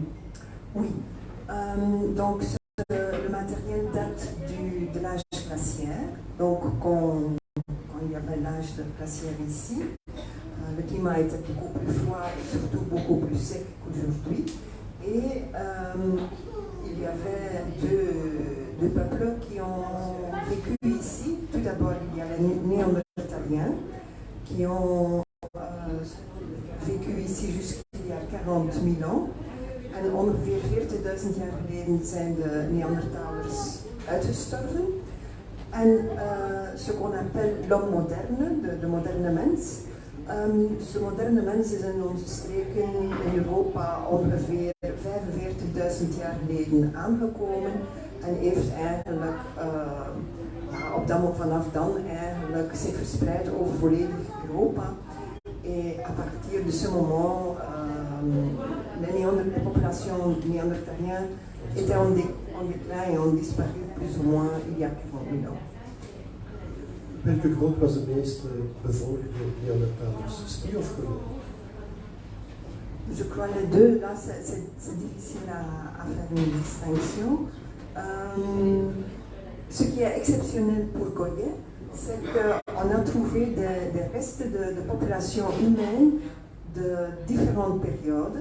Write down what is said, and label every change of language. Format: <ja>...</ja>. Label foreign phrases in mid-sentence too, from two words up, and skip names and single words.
<fr>Oui, donc le matériel date de l'âge glaciaire, donc quand il y avait l'âge glaciaire ici, le climat était beaucoup plus froid et surtout beaucoup plus sec qu'aujourd'hui. Et il y avait 2 peuples qui ont vécu ici. Tout d'abord, il y a les Néandertaliens qui ont vécu ici jusqu'il y a 40 000 ans.</fr> <nl>En ongeveer 40.000 jaar geleden zijn de Neandertalers uitgestorven.</nl> <fr>En ce qu'on appelle l'homme moderne,</fr> <nl>de moderne mens. Ce moderne mens is in onze streken in Europa ongeveer 45.000 jaar geleden aangekomen en heeft eigenlijk vanaf dan eigenlijk zich verspreid over volledig Europa.</nl> <fr>Et à partir de ce moment, les populations néandertaliennes étaient en déclin et ont disparu plus ou moins il y a 40 000 ans.</fr> <nl>Welke grot was het meest bevolkt door Neandertalers? Spie of Goyen?</nl> <fr>Je crois les 2, là c'est difficile à faire une distinction. Ce qui est exceptionnel pour Goyen, c'est qu'on a trouvé des restes de populations humaines de différentes périodes.</fr>